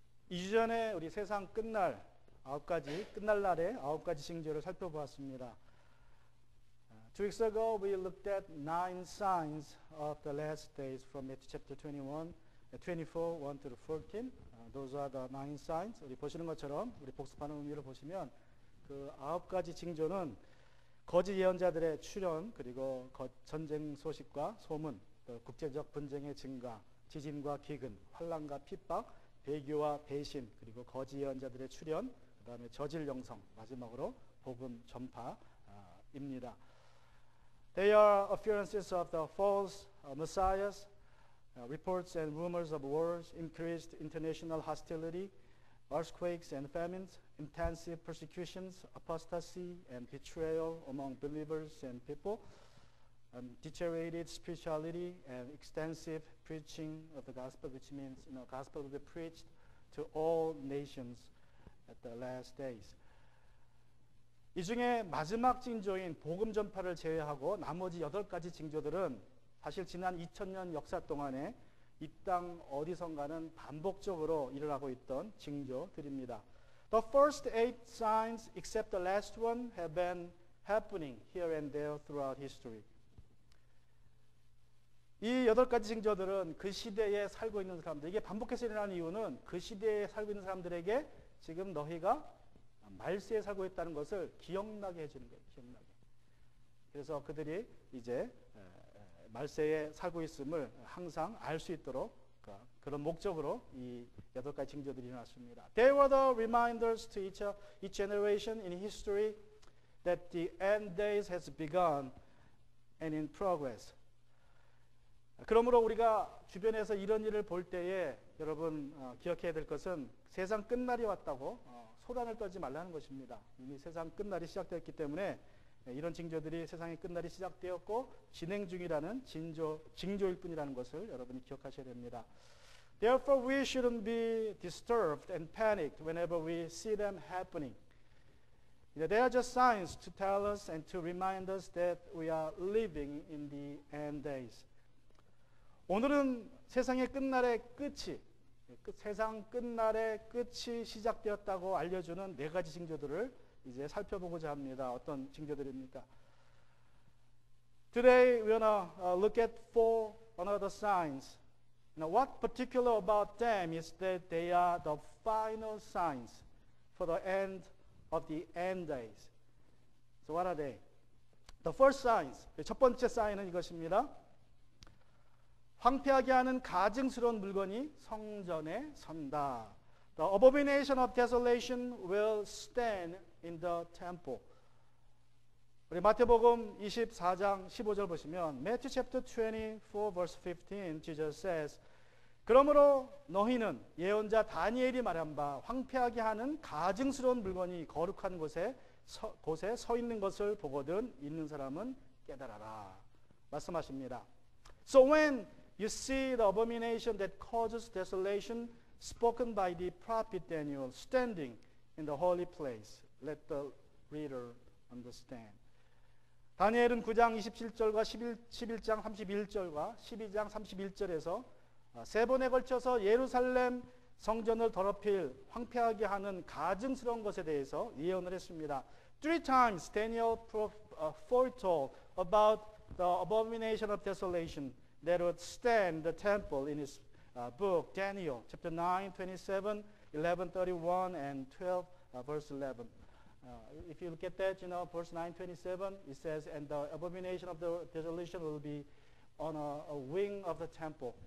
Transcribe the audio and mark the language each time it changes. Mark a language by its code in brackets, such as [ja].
[ko] 2주 전에 우리 세상 끝날 날의 9가지 징조를 살펴보았습니다. [en] 2 weeks ago we looked at 9 signs of the last days from Matthew chapter 24, 1 to 14. Those are the 9 signs. [ko] 우리 보시는 것처럼 우리 복습하는 의미를 보시면 그 9가지 징조는 거짓 예언자들의 출현, 그리고 전쟁 소식과 소문, 또 국제적 분쟁의 증가, 지진과 기근, 환난과 핍박, 배교와 배신, 그리고 거짓 예언자들의 출현, 그 다음에 저질 영성, 마지막으로 복음 전파입니다. [en] They are appearances of the false messiahs, reports and rumors of wars, increased international hostility, earthquakes and famines, intensive persecutions, apostasy and betrayal among believers and people, deteriorated spirituality and extensive preaching of the gospel, which means gospel will be preached to all nations at the last days. [ko] 이 중에 마지막 징조인 복음 전파를 제외하고 나머지 8가지 징조들은 사실 지난 2000년 역사 동안에 이 땅 어디선가는 반복적으로 일어나고 있던 징조들입니다. [en] The first 8 signs, except the last one, have been happening here and there throughout history. [ko] 이 8가지 징조들은 그 시대에 살고 있는 사람들, 이게 반복해서 일어나는 이유는 그 시대에 살고 있는 사람들에게 지금 너희가 말세에 살고 있다는 것을 기억나게 해주는 거예요. 기억나게. 그래서 그들이 이제 말세에 살고 있음을 항상 알 수 있도록 그런 목적으로 이 8가지 징조들이 일어났습니다. [en] They were the reminders to each generation in history that the end days has begun and in progress. [ko] 그러므로 우리가 주변에서 이런 일을 볼 때에 여러분 기억해야 될 것은 세상 끝날이 왔다고 소란을 떨지 말라는 것입니다. 이미 세상 끝날이 시작되었기 때문에 이런 징조들이 세상의 끝날이 시작되었고 진행 중이라는 징조일 뿐이라는 것을 여러분이 기억하셔야 됩니다. [en] Therefore we shouldn't be disturbed and panicked whenever we see them happening. They are just signs to tell us and to remind us that we are living in the end days. [ko] 오늘은 세상의 끝날의 끝이 세상 끝날의 끝이 시작되었다고 알려주는 4가지 징조들을 이제 살펴보고자 합니다. 어떤 징조들입니까? [en] Today we're going to look at 4 another signs. Now what particular about them is that they are the final signs for the end of the end days. So what are they? The first signs. [ko] 첫 번째 사인은 이것입니다. 황폐하게 하는 가증스러운 물건이 성전에 선다. [en] The abomination of desolation will stand in the temple. [ko] 우리 마태복음 24장 15절 보시면 [en] Matthew chapter 24 verse 15 Jesus says [ko] 그러므로 너희는 예언자 다니엘이 말한 바 황폐하게 하는 가증스러운 물건이 거룩한 곳에 서 있는 것을 보거든 있는 사람은 깨달아라 말씀하십니다. [en] So when you see the abomination that causes desolation spoken by the prophet Daniel standing in the holy place, let the reader understand. [ko] 다니엘은 9장 27절과 11장 31절과 12장 31절에서 3번에 걸쳐서 예루살렘 성전을 더럽힐 황폐하게 하는 가증스러운 것에 대해서 예언을 했습니다. [en] 3 times Daniel foretold about the abomination of desolation that would stand the temple in his book Daniel chapter 9, 27, 11, 31 and 12 verse 11. If you look at that, verse 9, 27, it says, and the abomination of the desolation will be on a wing of the temple.